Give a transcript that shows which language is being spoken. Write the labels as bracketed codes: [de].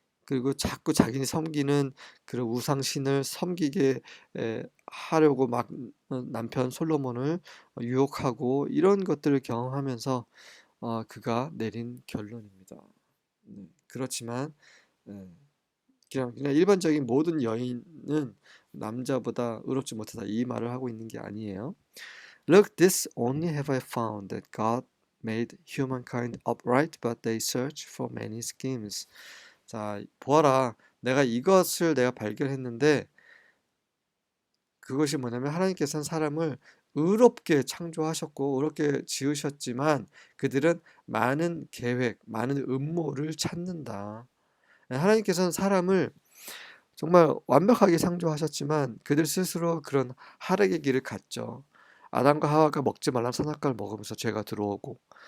[ko] 그리고 자꾸 자기는 섬기는 그런 우상신을 섬기게 하려고 막 남편 솔로몬을 유혹하고 이런 것들을 경험하면서 그가 내린 결론입니다. 그렇지만 그냥 일반적인 모든 여인은 남자보다 의롭지 못하다 이 말을 하고 있는 게 아니에요. [en] Look, this only have I found that God made humankind upright, but they search for many schemes. [ko] 자, 보아라. 내가 발견했는데 그것이 뭐냐면 하나님께서는 사람을 의롭게 창조하셨고 의롭게 지으셨지만 그들은 많은 계획, 많은 음모를 찾는다. 하나님께서는 사람을 정말 완벽하게 창조하셨지만 그들 스스로 그런 하락의 길을 갔죠. 아담과 하와가 먹지 말란 선악과를 먹으면서 죄가 들어오고,